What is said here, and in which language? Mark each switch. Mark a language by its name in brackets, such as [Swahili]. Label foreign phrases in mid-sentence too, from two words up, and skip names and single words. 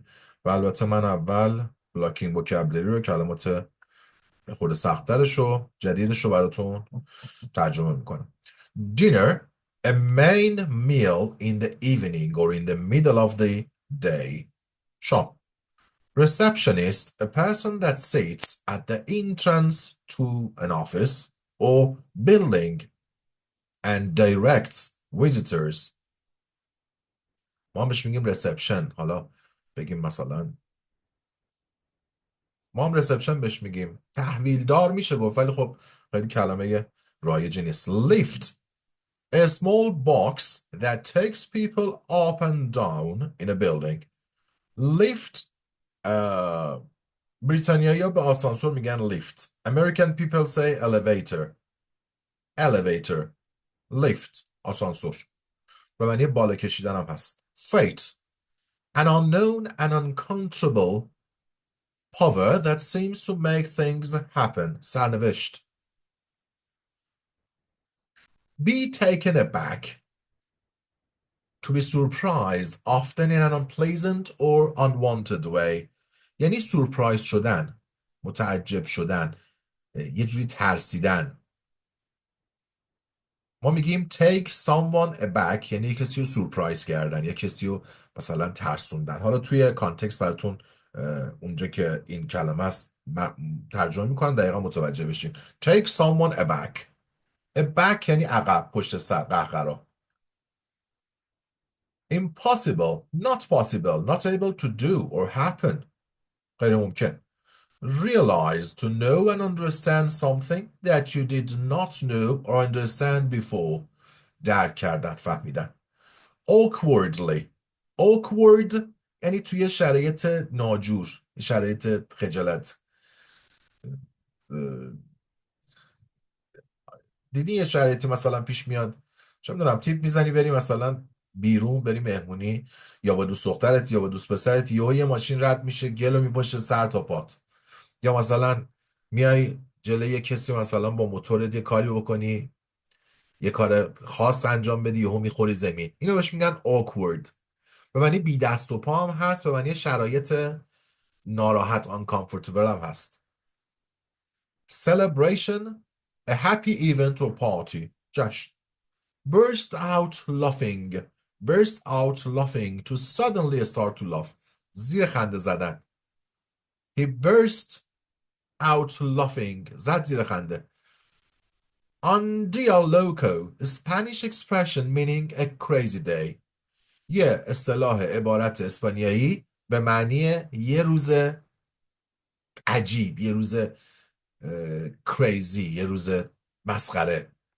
[Persian] و البته من اول [English] blocking vocabulary [Persian] رو، کلمات خود سخت‌ترش رو، جدیدش رو براتون ترجمه میکنم. [English] Dinner, a main meal in the evening or in the middle of the day. [Persian] شام. [English] Receptionist, a person that sits at the entrance to an office or building and directs visitors. [Persian] ما هم بهش میگیم reception. حالا بگیم مثلا ما هم reception بهش میگیم. تحویلدار میشه گفت، ولی خب خیلی کلمه رایجی نیست. [English] Lift, a small box that takes people up and down in a building. Lift, [Persian] بریتانیایی ها به آسانسور میگن lift. [English] American people say elevator. Elevator, lift، [Persian] آسانسور. به معنی بالا کشیدن هم هست. [English] Fate, an unknown and uncontrollable power that seems to make things happen. [Persian] سرنوشت. [English] Be taken aback, to be surprised, often in an unpleasant or unwanted way. [Persian] یعنی سورپرایز شدن، متعجب شدن، یه جوری ترسیدن. ما میگیم [English] take someone aback، [Persian] یعنی یه کسی رو سورپرایز کردن، یه کسی رو مثلا ترسوندن. حالا توی کانتکست براتون اونجا که این کلمه است ترجمه میکنم دقیقا متوجه بشین. [English] take someone aback. aback [Persian] یعنی عقب، پشت سر، قهقرا. [English] impossible, not possible, not able to do or happen. [Persian] غیر ممکن. [English] realize, to know and understand something that you did not know or understand before. [Persian] درک کردن، فهمیدن. [English] awkwardly, awkward [Persian] یعنی توی شرایط ناجور، شرایط خجالت. دیدی یه شرایطی مثلا پیش میاد، چه میدونم، تیپ میزنی بری مثلا بیرون، بری مهمونی، یا با دوست دخترت یا با دوست پسرت، یه ماشین رد میشه گلو میپاشه سر تا پات. یا مثلا میای جلوی یه کسی مثلا با موتورت یه کاری بکنی، یه کار خاص انجام بدی، یهو میخوری زمین. اینو بهش میگن awkward. به معنی بی دست و پا هم هست، به معنی شرایط ناراحت، uncomfortable هم هست. [English] celebration, a happy event or party. [Persian] جشن. [English] burst out laughing, burst out laughing, to suddenly start to laugh. [Persian] زیر خنده زدن. [English] he burst out laughing. [Persian] زد زیر خنده. [Spanish] un dia loco, [English] a Spanish expression meaning a crazy day. [Persian] یه اصطلاح عبارت اسپانیایی به معنی یه روز عجیب، یه روز کریزی، یه روز مسخره.